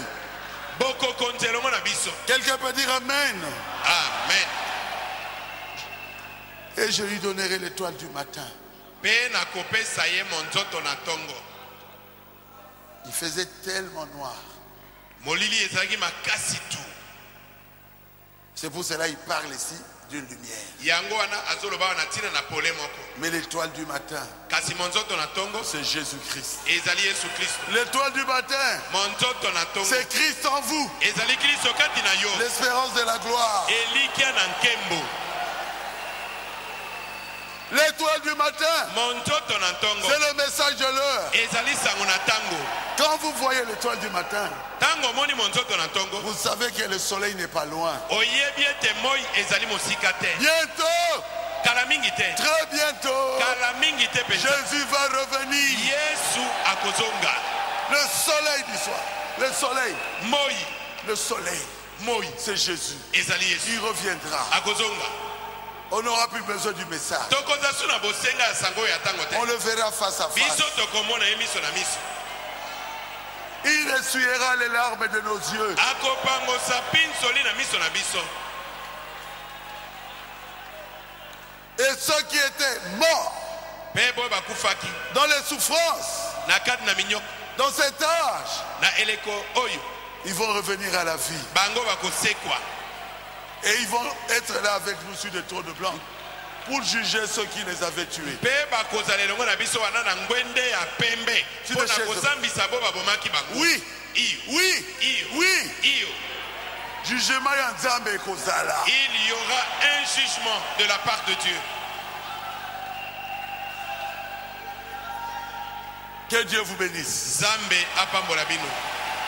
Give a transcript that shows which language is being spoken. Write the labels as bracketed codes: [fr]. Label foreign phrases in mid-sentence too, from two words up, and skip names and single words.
[ln] Bokokonza elongo na biso. [fr] Quelqu'un peut dire Amen. Amen. Et je lui donnerai l'étoile du matin. [ln] Mpe nakopesa ye monzoto na ntongo. [fr] Il faisait tellement noir. [ln] Molili ezalaki makasi tu. [fr] C'est pour cela qu'il parle ici d'une lumière. [ln] Yango wana azoloba wana tina na pole moko. [fr] Mais l'étoile du matin, [ln] Kasi monzoto na ntongo [fr] c'est Jésus-Christ. [ln] ezali Yesu Kristo. [fr] L'étoile du matin, [ln] Monzoto na ntongo [fr] c'est Christ en vous. [ln] ezali Kristo kati na yo. [fr] L'espérance de la gloire. [ln] Elikia na nkembo. [fr] L'étoile du matin, [ln] Monzoto na ntongo [fr] c'est le message de l'heure. [ln] ezali sango na ntango. [fr] Quand vous voyez l'étoile du matin, [ln] Ntango moni monzoto na ntongo [fr] vous savez que le soleil n'est pas loin. [ln] oyebi ete moi ezali mosika te. [fr] Bientôt, [ln] Kala mingi te. [fr] très bientôt, [ln] Kala mingi te penza. [fr] Jésus va revenir. [ln] Yesu akozonga. [fr] Le soleil du soir. Le soleil. [ln] Moi [fr] Le soleil. [ln] moi [fr] C'est Jésus. [ln] ezali Yesu [fr] Il reviendra. [ln] akozonga. [fr] On n'aura plus besoin du message. [ln] Tokoza su na bosenga ya sango ya ntango te. [fr] On le verra face à face. [ln] Biso tokomona ye miso na miso. [fr] Il essuiera les larmes de nos yeux. [ln] Akopangosa pinsoli na miso na biso. [fr] Et ceux qui étaient morts [ln] Mpe boyo bakufaki [fr] dans les souffrances, [ln] na kati na minyoko [fr] dans cet âge, [ln] na eleko oyo [fr] ils vont revenir à la vie. [ln] bango bakosekwa. [fr] Et ils vont être là avec nous sur des trônes blancs pour juger ceux qui les avaient tués. [ln] Mpe bakozala elongo na biso wana na ngwende ya pembe mpo na kozambisa bo babomaki bango. [fr] Oui, [ln] Iyo, [fr] oui, [ln] iyo, [fr] oui. [ln] iyo. Jugement ya Nzambe ekozala. [fr] Il y aura un jugement de la part de Dieu. Que Dieu vous bénisse. [ln] Zambe apambola bino.